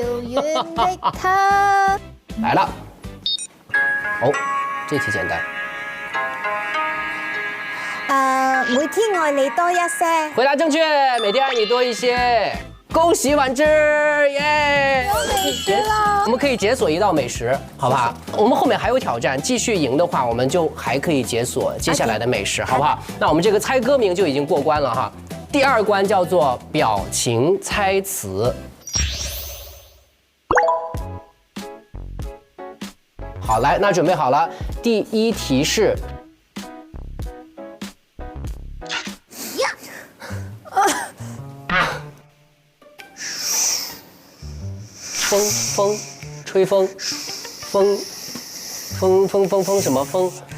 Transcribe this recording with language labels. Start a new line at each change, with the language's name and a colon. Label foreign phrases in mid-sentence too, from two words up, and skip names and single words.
Chinese: 遥远的他。来了。哦，这题简单。每天愛你多一些。回答正確，每天愛你多一些。恭喜婉之，耶！有美食了。我們可以解鎖一道美食，好不好？我們後面還有挑戰，繼續贏的話，我們就還可以解鎖接下來的美食，好不好？那我們這個猜歌名就已經過關了哈。第二關叫做表情猜詞。好，來，那準備好了。第一題是。风，吹风，风什么风？